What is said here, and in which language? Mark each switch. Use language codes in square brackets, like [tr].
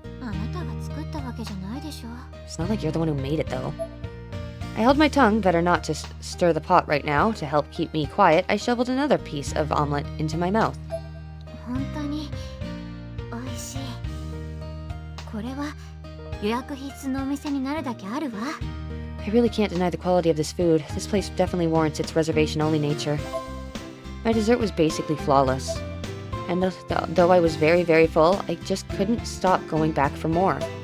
[ja] あなたが作ったわけじゃないでしょ。 [en] It's not like you're the one who made it, though. I held my tongue, better not to stir the pot right now. To help keep me quiet, I shoveled another piece of omelet into my mouth. [ja] 本当に美味しい。これは予約必須のお店になるだけあるわ。 [en] I really can't deny the quality of this food. This place definitely warrants its reservation-only nature. My dessert was basically flawless. And though I was very, very full, I just couldn't stop going back for more.